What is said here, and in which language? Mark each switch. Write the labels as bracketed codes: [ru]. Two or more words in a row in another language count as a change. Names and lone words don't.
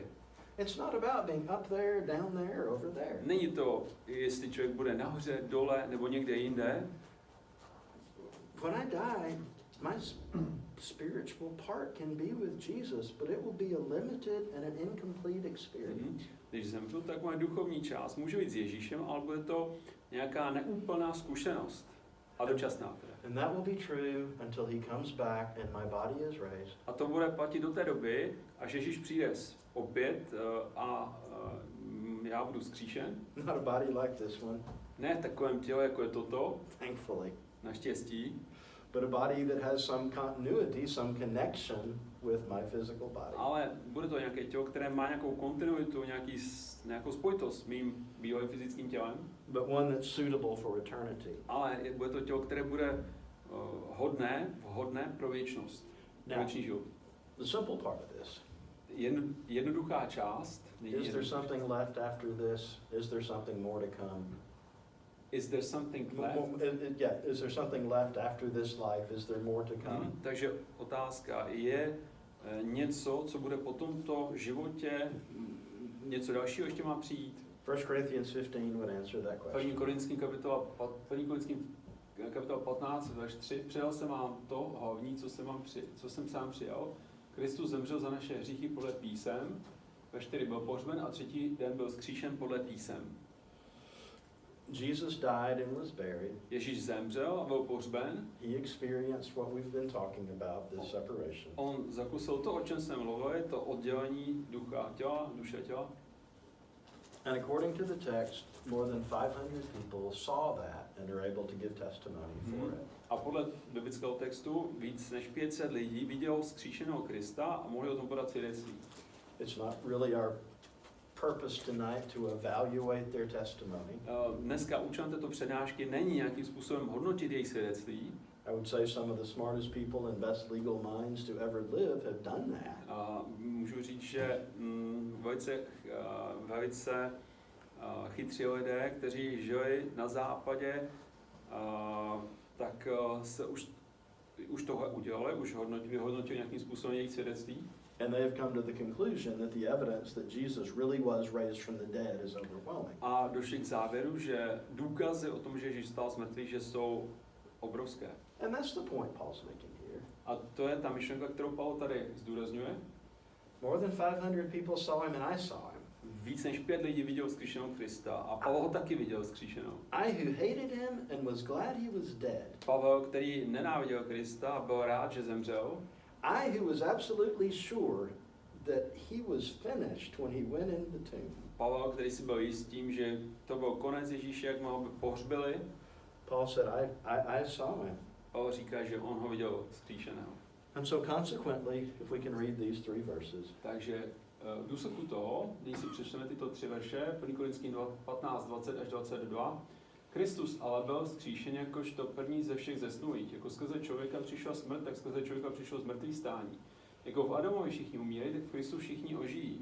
[en] It's not about being up there, down there, over there. [cs] Není to, jestli člověk bude nahoře, dole nebo někde jinde. [en] When I die, my spiritual part can be with Jesus, but it will be a limited and an incomplete experience. [cs] Když zemřu, tak moje duchovní část může být s Ježíšem, ale bude to nějaká neúplná zkušenost a dočasná. [en] And that will be true until he comes back and my body is raised. [cs] A to bude platit do té doby, až Ježíš přijde opět a já budu vzkříšen. [en] Not a body like this one. [cs] Ne v takovém těle, jako je toto, [en] thankfully, [cs] naštěstí, [en] but a body that has some continuity, some connection with my physical body. [cs] ale bude to nějaké tělo, které má nějakou kontinuitu, nějakou spojitost s mým bývalým fyzickým tělem, [en] But one that's suitable for eternity. [cs] ale bude to tělo, které bude vhodné pro věčnost, pro [en] Now, [cs] věčný život. [en] the simple part of this, [cs] Jednoduchá část. [en] is there something left after this? Is there something more to come? Is there something left? Yeah, is there something left after this life? Is there more to come? [cs] Takže otázka je něco, co bude po tomto životě, něco dalšího ještě má přijít? [en] 1 Corinthians 15 would answer that 1. question. [cs] Korinským kapitola 15, verš 3. Předal jsem vám to hlavní, co jsem sám přijal. Kristus zemřel za naše hříchy podle písem, ve 4 byl pohřben a 3. den byl vzkříšen podle písem. [en] Jesus died and was buried. [cs] Ježíš zemřel a byl pohřben. [en] He experienced what we've been talking about, this separation. [cs] On zakusil to, o čem jsme mluvili, to oddělení ducha těla, duše těla. [en] And according to the text, more than 500 people saw that and are able to give testimony for it. [cs] A podle biblického textu víc než 500 lidí vidělo vzkříšeného Krista a mohli o tom podat svědectví. [en] It's not really our purpose tonight to evaluate their testimony. [cs] Dneska účelem této přednášky není nějakým způsobem hodnotit jejich svědectví. [en] I would say some of the smartest people and best legal minds to ever live have done that. [cs] Můžu říct, že velice chytří lidé, kteří žili na západě, tak se už tohle udělali, už vyhodnotili nějakým způsobem jejich svědectví. [en] And they have come to the conclusion that the evidence that Jesus really was raised from the dead is overwhelming. [cs] A došli k závěru, že důkazy o tom, že Ježíš vstal z mrtvých, že jsou obrovské. [en] And that's the point Paul's making here. [cs] A to je ta myšlenka, kterou Pavel tady zdůrazňuje. [en] More than 500 people saw him and I saw him. [cs] Víc než 5 lidí viděl vzkříšeného Krista a Pavel ho taky viděl vzkříšeného. [en] I who hated him and was glad he was dead. [cs] Pavel, který nenáviděl Krista a byl rád, že zemřel. [en] I who was absolutely sure that he was finished when he went in the tomb. [cs] Pavel, který si byl jist tím, že to byl konec Ježíše, jak ho pohřbili. [en] Paul said, I saw him. [cs] Pavel říká, že on ho viděl vzkříšeného. [en] And so consequently, if we can read these 3 verses. [cs] Takže v důsledku toho, když si přečteme tyto 3 verše, 1. Korinským 15, 20 až 22, Kristus ale byl vzkříšen jakožto první ze všech zesnulých. Jako skrze člověka přišla smrt, tak skrze člověka přišlo zmrtvých stání. Jako v Adamovi všichni umírají, tak v Kristu všichni ožijí.